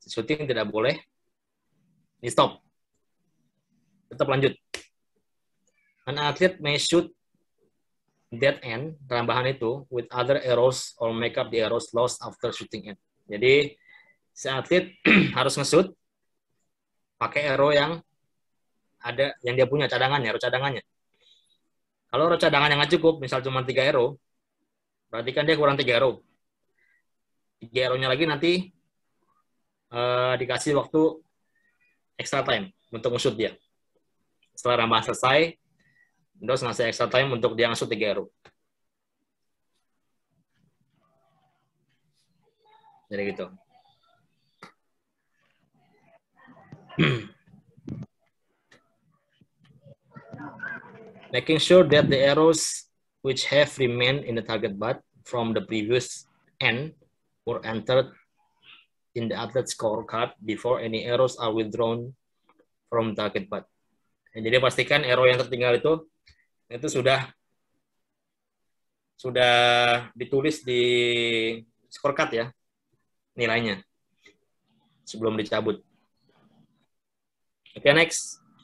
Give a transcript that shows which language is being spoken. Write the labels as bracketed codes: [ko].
[id] Shooting tidak boleh di stop. Tetap lanjut. [en] An athlete may shoot dead end, [id] tambahan itu, [en] with other arrows or make up the arrows lost after shooting end. [id] Jadi, si atlet harus nge-shoot pakai arrow yang ada, yang dia punya cadangannya, arrow cadangannya. Kalau arrow cadangannya nggak cukup, misal cuma 3 arrow, berarti kan dia kurang 3 arrow. 3 arrow-nya lagi nanti dikasih waktu extra time untuk nge-shoot dia. Setelah rambahan selesai, Windows ngasih extra time untuk dia nge-shoot 3 arrow. Jadi gitu. [en] Making sure that the arrows which have remained in the target butt from the previous end were entered in the athlete scorecard before any arrows are withdrawn from target butt. [id] Jadi pastikan arrow yang tertinggal itu sudah ditulis di scorecard ya, nilainya sebelum dicabut. [en] Oke, next.